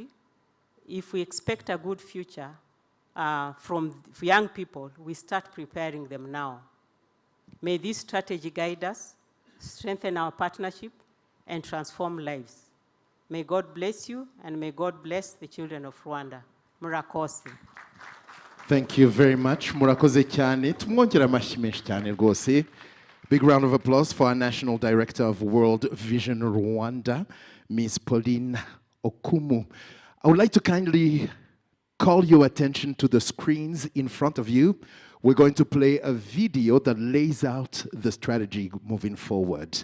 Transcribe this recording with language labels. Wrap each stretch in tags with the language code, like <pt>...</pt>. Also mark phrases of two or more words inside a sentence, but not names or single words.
<en>If we expect a good future from young people, we start preparing them now. May this strategy guide us, strengthen our partnership, and transform lives. May God bless you, and may God bless the children of Rwanda.</en> <rw>Murakoze.</rw> <en>Thank you very much.</en> <rw>Murakoze cyane. Tumwongera amashyi menshi cyane rwose.</rw> <en>Big round of applause for our National Director of World Vision Rwanda, Ms. Pauline Okumu. I would like to kindly call your attention to the screens in front of you. We're going to play a video that lays out the strategy moving forward.</en>